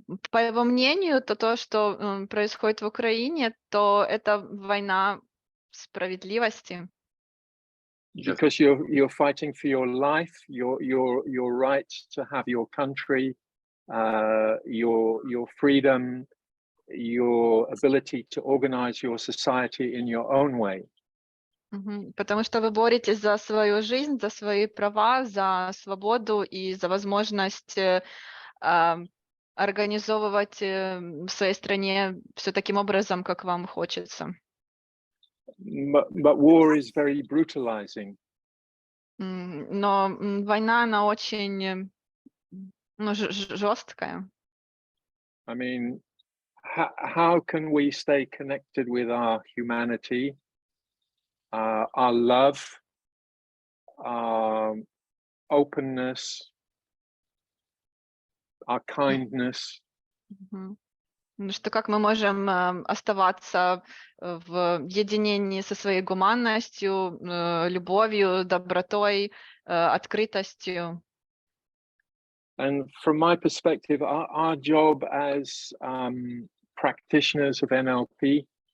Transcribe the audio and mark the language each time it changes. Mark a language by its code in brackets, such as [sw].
[ru] По его мнению, то, что происходит в Украине, то это война справедливости. [en] Just because you're fighting for your life, your right to have your country, your freedom, your ability to organize your society in your own way. [ru] Потому что вы боретесь за свою жизнь, за свои права, за свободу и за возможность организовывать в своей стране все таким образом, как вам хочется. [en] But war is very brutalizing. [ru] Но война, она очень жесткая. [en] I mean, how can we stay connected with our humanity, our love, our openness, our kindness? [ru] Что как мы можем оставаться в единении со своей гуманностью, любовью, добротой, открытостью. [en] And from my perspective, our job as practitioners of NLP